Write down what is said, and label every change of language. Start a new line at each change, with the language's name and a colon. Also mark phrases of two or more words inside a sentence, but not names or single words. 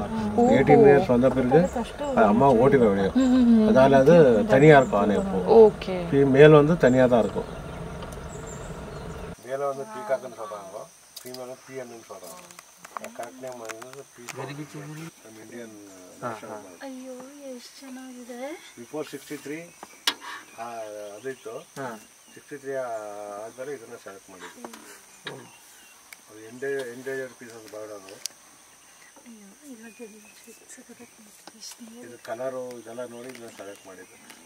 Tamil: 18 இயர்ஸ் வந்த பிறகு அம்மா ஓட்டி போயிடும். அதனால அது தனியா இருக்கும் ஆனை எப்போ. ஓகே. மேல் வந்து தனியா தான் இருக்கும். மேல வந்து பீகாக்னு சொல்றாங்க. ஃபீமேல் பிஎன்னு சொல்றாங்க.
English: correct name
Tamil: வந்து
English: Indian national.
Kannada: ಅಯ್ಯೋ ಎಷ್ಟು ಚೆನ್ನಾಗಿದೆ. ಬಿಫೋರ್ 63 ಅದಿತ್ತು. 63 ಆದ್ಮೇಲೆ ಇದನ್ನ ಸೆಲೆಕ್ಟ್ ಮಾಡಿದ್ವಿ. ಅದು
English: endangered species bird
Kannada: ಅದು. ಇದು ಕಲರು ಇದೆಲ್ಲ ನೋಡಿ ಇದನ್ನ ಸೆಲೆಕ್ಟ್ ಮಾಡಿದ್ವಿ.